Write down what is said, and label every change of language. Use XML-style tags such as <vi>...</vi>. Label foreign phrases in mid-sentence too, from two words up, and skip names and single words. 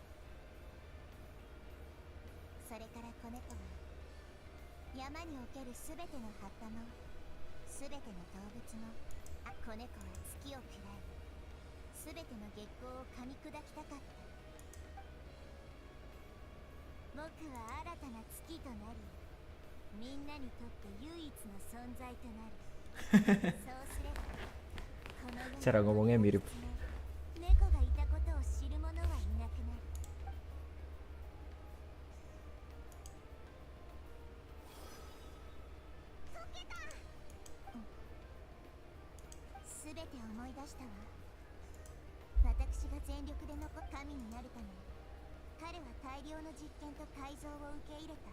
<ja>それから子猫は山におけるすべての葉っぱもすべての動物も、子猫は月を喰らい、すべての月光を噛み砕きたかった。僕は新たな月となり、みんなにとって唯一の存在となる。そうすればこの世に</ja> <id>Cara ngomongnya mirip.</id> <ja>猫がいたことを知る者はいなくなる。解けた。すべて思い出したわ。私が全力で神になるため、彼は大量の実験と改造を受け入れた。</ja>